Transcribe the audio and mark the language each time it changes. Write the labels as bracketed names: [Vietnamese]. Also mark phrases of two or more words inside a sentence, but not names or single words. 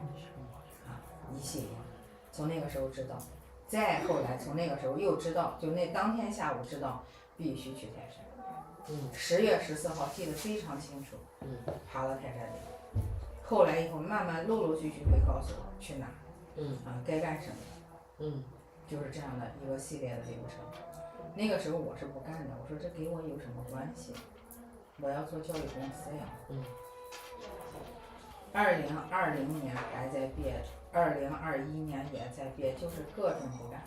[Chinese] 一系列，從那個時候知道，再後來從那個時候又知道，就那當天下午知道必須去泰山。10月14號記得非常清楚。爬了泰山頂，後來以後慢慢陸陸續續會告訴我去哪兒，該幹什麼。就是這樣的一個系列的流程。那個時候我是不幹的，我說這給我有什麼關係？我要做教育公司呀。 2020年還在憋，2021年也在憋，就是各种不干。